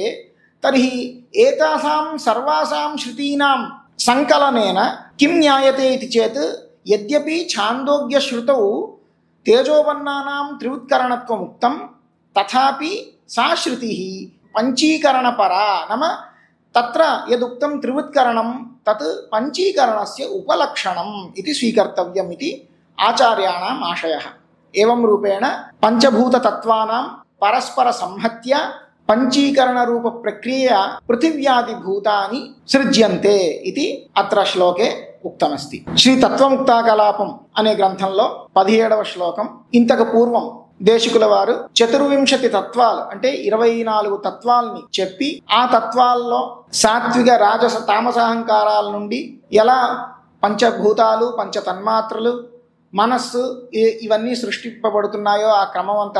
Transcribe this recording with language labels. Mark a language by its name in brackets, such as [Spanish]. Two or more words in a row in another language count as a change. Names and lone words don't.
[Sanskrit] तर्हि एतासां सर्वासां श्रुतीनां संकलनेन किं ज्ञायते इति चेत् यद्यपि छान्दोग्यश्रुतौ तेजोबन्नानां त्रिवृत्करणत्वम् उक्तं तथापि सा श्रुतिः पञ्चीकरणपरा, नाम तत्र यदुक्तं त्रिवृत्करणं तत् पञ्चीकरणस्य उपलक्षणम् इति स्वीकर्तव्यम् इति आचार्याणाम् आशयः। एवं रूपेण पञ्चभूततत्त्वानां परस्परसंहत्या पञ्चीकरणरूपप्रक्रियया पृथिव्यादिभूतानि सृज्यन्ते इति अत्र श्लोके उक्तमस्ति। [Telugu] శ్రీతత్వముక్తాకలాపం అనే గ్రంథంలో 17వ శ్లోకం. ఇంతకు పూర్వం దేశికుల వారు 24 తత్వాలు అంటే 24 తత్వాలని చెప్పి ఆ తత్వాల్లో సాత్విక రాజస తామసాహంకారాల నుండి ఎలా పంచభూతాలు పంచతన్మాత్రలు మనస్సు ఇవన్నీ సృష్టింపబడుతున్నాయో ఆ క్రమం అంతా